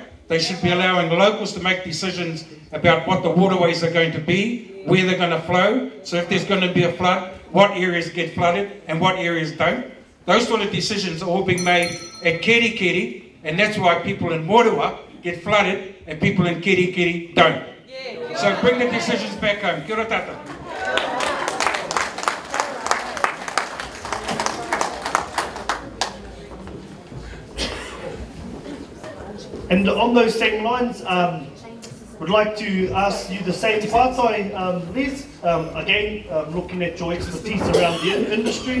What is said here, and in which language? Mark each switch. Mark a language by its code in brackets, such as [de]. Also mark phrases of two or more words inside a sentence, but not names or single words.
[en] They should be allowing locals to make decisions about what the waterways are going to be, where they're going to flow. So if there's going to be a flood, what areas get flooded and what areas don't. Those sort of decisions are all being made at Keri Keri, and that's why people in Morua get flooded and people in Keri Keri don't. So bring the decisions back home. [mi] Kia ora tata. [en] And on those same lines, would like to ask you the same whātai, Les. Again, looking at your expertise around the industry.